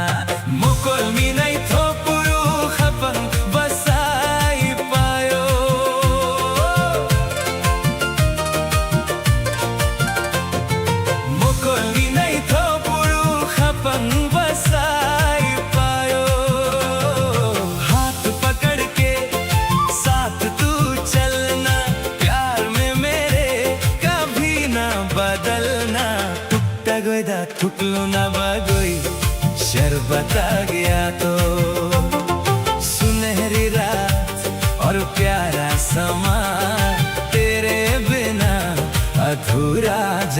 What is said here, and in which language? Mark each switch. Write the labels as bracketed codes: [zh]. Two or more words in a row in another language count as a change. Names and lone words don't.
[trp] मुकुल मी नहीं थोपुरु खपंग बसाई पायो, मुकुल मी नहीं थोपुरु खपंग बसाई पायो। [hi] हाथ पकड़ के साथ तू चलना, प्यार में मेरे कभी ना बदलना। [trp] टुकटा गोईदा थुकलू ना बागोई शरबता गया तो, [hi] सुनहरी रात और प्यारा समा, तेरे बिना अधूरा जहान।